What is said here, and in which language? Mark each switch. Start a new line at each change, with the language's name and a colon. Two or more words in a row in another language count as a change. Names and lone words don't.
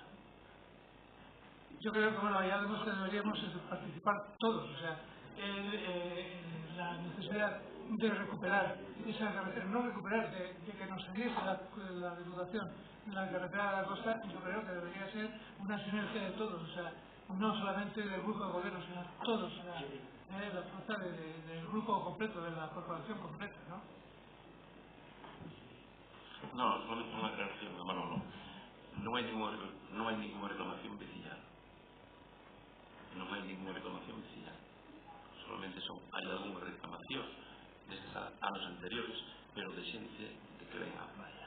Spanish: Yo creo que bueno, ya vemos que deberíamos participar todos, o sea, la necesidad de recuperar esa carretera, no recuperar, de que nos saliese la diputación de la carretera de la costa, yo creo que debería ser una sinergia de todos, o sea, no solamente del grupo de gobierno, sino todos, o sea, la fuerza del grupo completo, de la corporación completa, ¿no? No,
Galician: solamente unha aclaración, Manolo. Non hai ninguna reclamación veciñal. Non hai ninguna reclamación veciñal. Solamente hai algunha reclamación destes anos anteriores, pero de xente de que ven á playa.